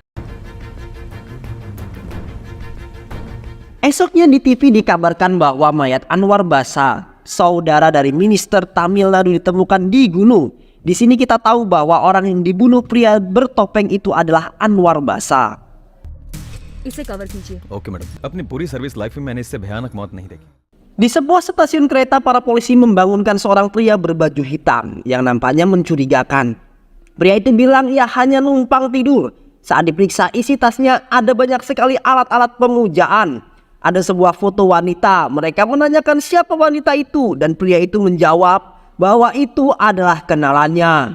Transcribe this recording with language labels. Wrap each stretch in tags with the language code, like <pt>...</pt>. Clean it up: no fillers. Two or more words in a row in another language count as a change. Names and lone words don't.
<id>Esoknya di TV dikabarkan bahwa mayat Anwar Basa, saudara dari Minister Tamil Nadu, ditemukan di gunung. Di sini kita tahu bahwa orang yang dibunuh pria bertopeng itu adalah Anwar Basa.</id> <hi>इसे कवर कीजिए।</hi> <en>OK madam,</en> <hi>अपनी पूरी</hi> <en>service life</en> <hi>में मैंने इससे भयानक मौत नहीं देखी।</hi> <id>Di sebuah stasiun kereta, para polisi membangunkan seorang pria berbaju hitam yang nampaknya mencurigakan. Pria itu bilang ia hanya numpang tidur. Saat diperiksa isi tasnya ada banyak sekali alat-alat pemujaan. Ada sebuah foto wanita. Mereka menanyakan siapa wanita itu, dan pria itu menjawab bahwa itu adalah kenalannya.</id>